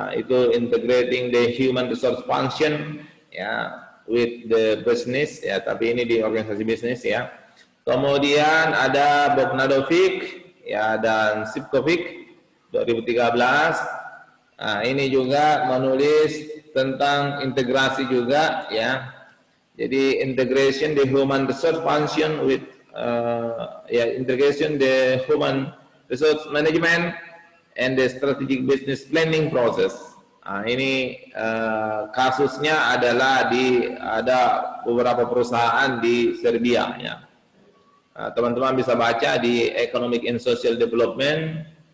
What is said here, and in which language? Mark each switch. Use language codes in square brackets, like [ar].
[id] Itu [en] integrating the human resource function, [id] ya [en] with the business, [id] ya tapi ini di organisasi bisnis ya. Kemudian ada Bob Nadovic, ya dan Sipkovic. 2013, nah, ini juga menulis tentang integrasi juga ya. Jadi [en] integration the human resource function with integration the human resource management and the strategic business planning process. [id] Nah, ini kasusnya adalah ada beberapa perusahaan di Serbia ya. Teman-teman bisa baca di Economic and Social Development.